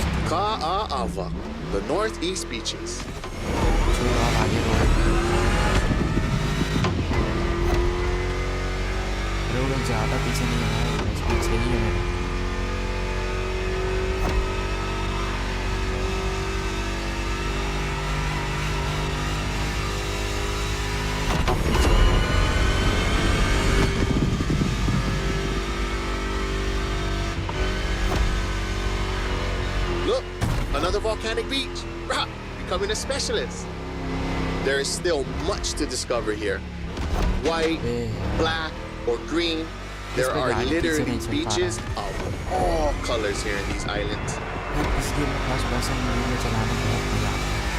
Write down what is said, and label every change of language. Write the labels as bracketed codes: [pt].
[en] lava, the northeast beaches. [hi] चलो आप आगे रोड ज़्यादा पीछे नहीं है, बस पीछे ही है मेरे। [en] Look, another volcanic beach. Rah, becoming a specialist. There is still much to discover here. White, black, or green. There are literally beaches of all colors here in these islands. [hi] इसलिए first person video चलाने में बहुत मजा आता है।